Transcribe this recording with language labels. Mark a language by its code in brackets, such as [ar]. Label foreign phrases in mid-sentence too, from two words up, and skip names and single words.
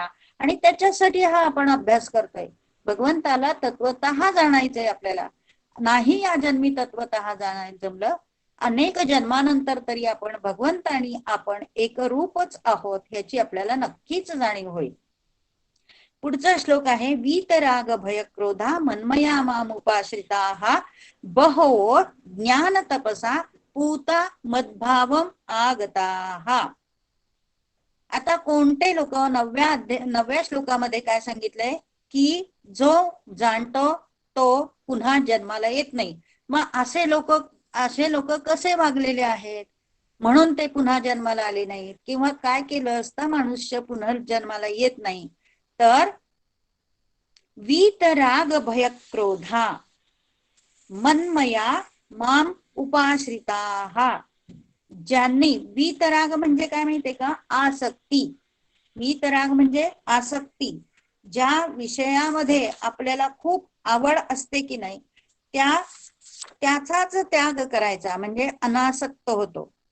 [mr] आणि त्याच्यासाठी हा आपण अभ्यास करतोय. भगवंताला तत्वतः जाणायचंय आपल्याला. नाही या जन्मी तत्वतः जाणायचं जमलं, अनेक जन्मानंतर तरी आपण भगवंत आणि आपण एकरूपच आहोत ह्याची आपल्याला नक्कीच जाणीव होईल. पुढचा श्लोक आहे, [sa] वीतराग भय क्रोधा मन्मया मामुपाश्रिताः बहो ज्ञान तपसा पूता मद्भावम आगताः. [mr] आता कोणते लोक, 9व्या श्लोकामध्ये काय सांगितलंय की जो जाणतो तो पुन्हा जन्माला येत नाही. मग असे लोक कसे वागलेले आहेत म्हणून ते पुन्हा जन्माला आले नाहीत, किंवा काय केलं असतं मनुष्य पुनर्जन्माला येत नाही, तर [sa] वीतराग भय क्रोधा मन्मया माम उपाश्रिताः. [mr] ज्यांनी, वीतराग म्हणजे काय माहितीये का? आसक्ती. वीतराग म्हणजे आसक्ती. ज्या विषयामध्ये आपल्याला खूप आवड असते की नाही, त्याचाच त्याग करायचा म्हणजे अनासक्त होतो.